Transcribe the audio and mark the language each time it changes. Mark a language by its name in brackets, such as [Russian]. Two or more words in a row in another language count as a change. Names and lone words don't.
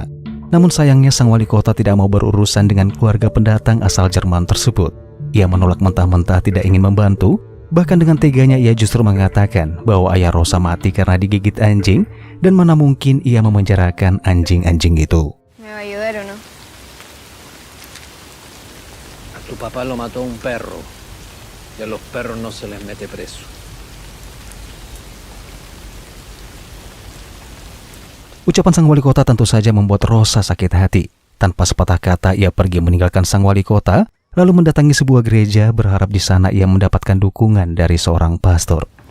[Indonesian] Namun sayangnya sang wali kota tidak mau berurusan dengan keluarga pendatang asal Jerman tersebut. Ia menolak mentah-mentah tidak ingin membantu, bahkan dengan teganya ia justru mengatakan bahwa ayah Rosa mati karena digigit anjing dan mana mungkin ia memenjarakan anjing-anjing itu. [Spanish] ¿Me va a ayudar o no? A tu papá lo mató un perro y a los perros no se les mete preso. [Indonesian] Ucapan sang wali kota tentu saja membuat Rosa sakit hati. Tanpa sepatah kata ia pergi meninggalkan sang wali kota, lalu mendatangi sebuah gereja berharap di sana ia mendapatkan dukungan dari seorang pastor.